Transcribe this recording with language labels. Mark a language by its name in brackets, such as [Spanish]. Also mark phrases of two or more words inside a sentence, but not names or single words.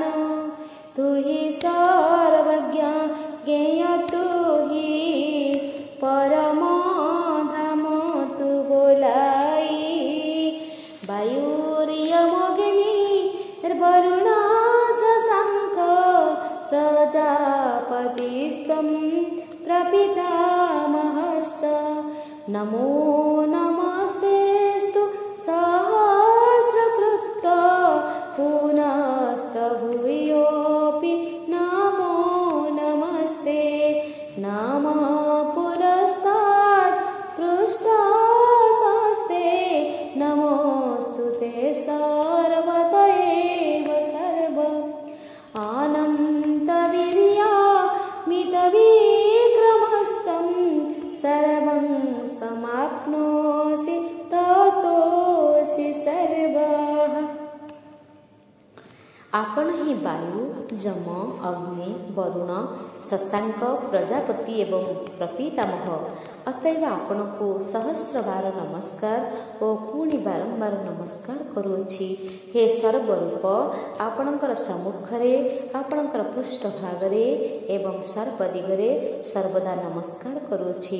[Odia] ତୁ ହି ସର୍ବଜ୍ଞ ଜ୍ଞେୟ ତୁ ହି ପରମ ଧାମ ତୁ ବୋলাই। [Sanskrit] ବାୟୁର୍ୟମଗ୍ନିର୍ବରୁଣ ଶଶାଙ୍କ ପ୍ରଜାପତିସ୍ତ୍ୱଂ प्रपितामहश्च। नमो नमस्तेस्तु सहस्रकृत पुनश्च भूयोऽपि नमो नमस्ते। नमः पुरस्तात् पृष्ठतस्ते नमोऽस्तु ते सर्वत एव सर्व। अनन्तवीर्यामितविक्रमस्तं सर्वं समाप्नोषि ततोऽसि सर्वः। [Odia] ଆପଣ ହିଁ ବାୟୁ ଯମ ଅଗ୍ନି ବରୁଣ ଶଶାଙ୍କ ପ୍ରଜାପତି ଏବଂ ପ୍ରପିତାମହ। ଅତଏବ ଆପଣଙ୍କୁ ସହସ୍ରବାର ନମସ୍କାର ଓ ପୁଣି ବାରମ୍ବାର ନମସ୍କାର କରୁଅଛି। ହେ ସର୍ବରୂପ, ଆପଣଙ୍କର ସମ୍ମୁଖରେ ଆପଣଙ୍କର ପୃଷ୍ଠଭାଗରେ ଏବଂ ସର୍ବଦିଗରେ ସର୍ବଦା ନମସ୍କାର କରୁଅଛି।